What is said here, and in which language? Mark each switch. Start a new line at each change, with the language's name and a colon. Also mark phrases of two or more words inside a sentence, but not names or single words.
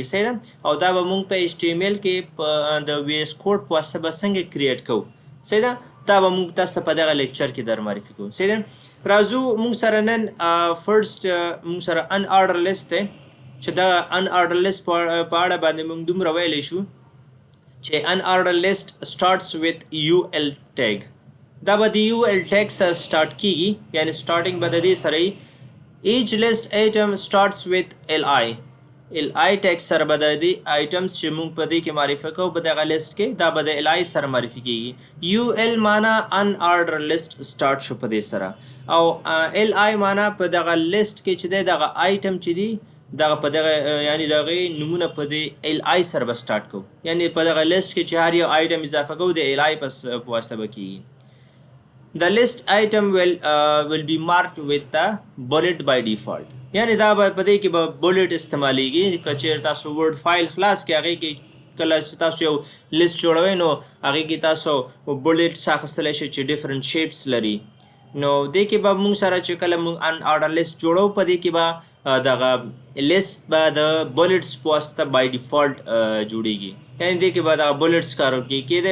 Pashto: صحیح ده؟ او دا به موږ په HTML کې په د VS کوډ په واسطه به څنګه کریټ کوو. صحیح ده؟ دا به موږ تاسو ته په دغه لیکچر کې در معرفي کوو. صحیح ده؟ راځو موږ سره نن فرست موږ سره
English: unordered list
Pashto: دی چې دا
English: unordered list
Pashto: په اړه باندې موږ دومره ویلی شو چې
English: unordered list starts with UL tag.
Pashto: دا به د
English: UL tag
Pashto: سره سٹارټ کیږي، یعنی سٹارټینګ به د دې سره وي.
English: each list item starts with LI tag
Pashto: سره به د دې آیټمز چې موږ په دې کې معرفي کوو په دغه لیست کې دا به د LI سره معرفي کیږي. UL معنا
English: unordered list start
Pashto: شو په دې سره، او LI معنا په دغه لیست کې چې دی دغه آیټم چې دی دغه په دغه یعنی دغه نمونه په دې LI سره به سٹارټ کوو، یعنی په دغه لیست کې چې هر یو آیټم اضافه کوو د LI په واسطه به کیږي.
English: The list item will be marked with the bullet by default.
Pashto: یعنی دا به په دې کې به bullet استعمالیږي. که چېرې تاسو
English: Word file
Pashto: خلاص کړئ هغې کې کله چې تاسو یو لیست جوړوئ نو هغې کې تاسو bullet اخیستلی شئ چې
English: different shapes
Pashto: لري. نو دې کې به موږ سره چې کله موږ
English: unordered list
Pashto: جوړو په دې کې به دغه لیست به د بولټس په واسطه
English: by default
Pashto: جوړیږي، یعنی دې کې به دغه بولټس کارول کیږي.